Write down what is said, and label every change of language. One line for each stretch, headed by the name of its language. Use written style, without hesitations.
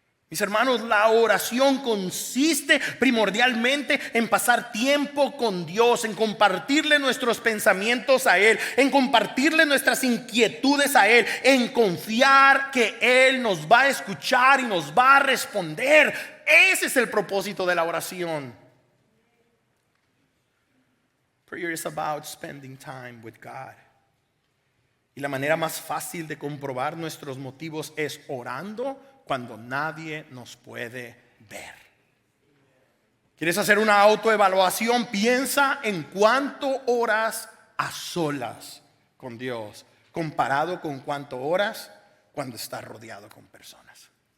Spanish: Mis hermanos, la oración consiste primordialmente en pasar tiempo con Dios, en compartirle nuestros pensamientos a Él, en compartirle nuestras inquietudes a Él, en confiar que Él nos va a escuchar y nos va a responder. Ese es el propósito de la oración.
English: Prayer is about spending time with God.
Spanish: Y la manera más fácil de comprobar nuestros motivos es orando cuando nadie nos puede ver. ¿Quieres hacer una autoevaluación? Piensa en cuánto oras a solas con Dios comparado con cuánto oras cuando estás rodeado con personas.